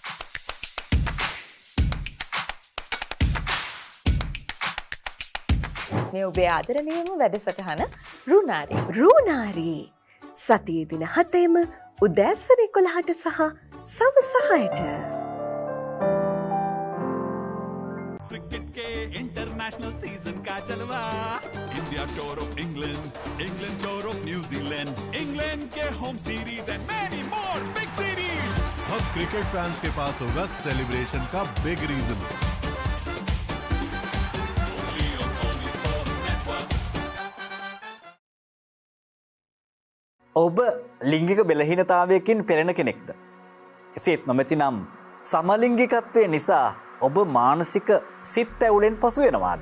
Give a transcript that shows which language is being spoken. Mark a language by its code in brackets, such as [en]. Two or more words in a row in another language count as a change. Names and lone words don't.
[si] මේ ඔබේ ආදරණීයම වැඩසටහන රුණාරි. රුණාරි සතියේ දින 7ෙම උදෑසන 11ට සහ සවස 6ට. [en] क्रिकेट के international season [hi] का जलवा, [en] India tour of England, England tour of New Zealand, England के home series and many more big series. [hi] अब [en] cricket fans [hi] के पास होगा सेलिब्रेशन का [en] big reason. [si] ඔබ ලිංගික බෙලහීනතාවයකින් පෙළෙන කෙනෙක්ද? එසේත් නොමැති නම් සමලිංගිකත්වය නිසා ඔබ මානසික සිත් ඇවුලෙන් පසු වෙනවාද?